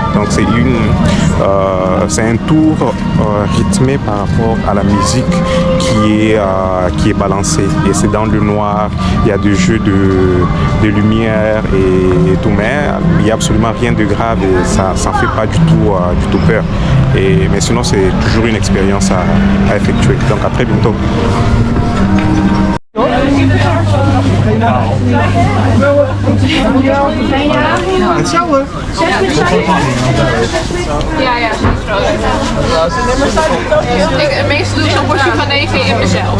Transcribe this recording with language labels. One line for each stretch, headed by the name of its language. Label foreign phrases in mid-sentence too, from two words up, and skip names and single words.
French: Donc c'est un tour rythmé par rapport à la musique qui est balancée. Et c'est dans le noir, il y a des jeux de lumière et tout, mais il n'y a absolument rien de grave et ça ne fait pas du tout peur. Mais sinon c'est toujours une expérience à effectuer. Donc à très bientôt.
Dutch: Ja. Het meeste doe ik zo'n portie van 9 in mezelf.